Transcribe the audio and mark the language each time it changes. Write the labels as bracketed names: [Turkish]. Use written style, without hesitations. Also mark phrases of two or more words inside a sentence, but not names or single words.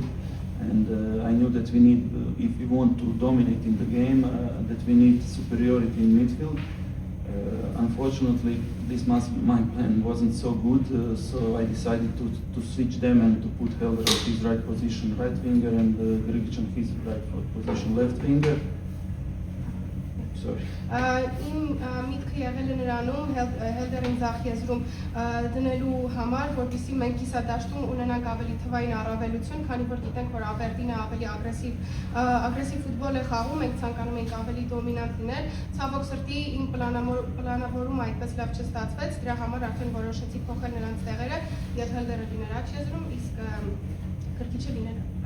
[English] And I knew that we need, if we want to dominate in the game, that we need superiority in midfield. Unfortunately, my plan wasn't so good, so I decided to switch them and to put Helder on his right position, right winger, and Grigic on his right position, left winger. Sorry. [Armenian] Իմ միտքը եղել է նրանում Հելդերին ձախ եզրում դնելու համար, որպեսզի մենք կիսադաշտում ունենանք ավելի թվային առավելություն, քանի որ գիտենք, որ Aberdeen-ը ավելի ագրեսիվ ֆուտբոլ է խաղում, մենք ցանկանում ենք ավելի դոմինանտ լինել։ Ցավոք սրտի իմ պլանավորումը այդպես լավ չստացվեց, դրա համար արդեն որոշեցի փոխել նրանց տեղերը, եւ Հելդերը լիներ աջ եզրում, իսկ Գրգիչը լիներ